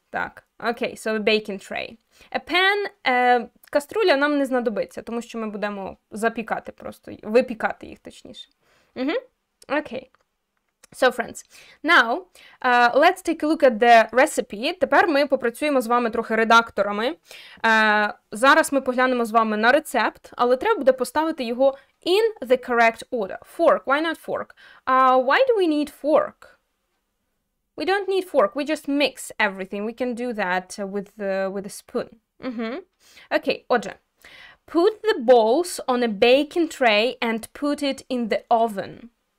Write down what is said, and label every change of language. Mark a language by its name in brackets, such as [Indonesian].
[Ukrainian] Так, окей, [English] so a baking tray. [Ukrainian] A pan, каструля нам не знадобиться, тому що ми будемо запікати просто, випікати їх точніше. Окей. [English] So, friends, now, let's take a look at the recipe. [Ukrainian] Тепер ми попрацюємо з вами трохи редакторами. Зараз ми поглянемо з вами на рецепт, але треба буде поставити його [English] in the correct order. Fork, why not fork? Why do we need fork? We don't need fork, we just mix everything. We can do that with a spoon. Okay, отже. Put the balls on a baking tray and put it in the oven.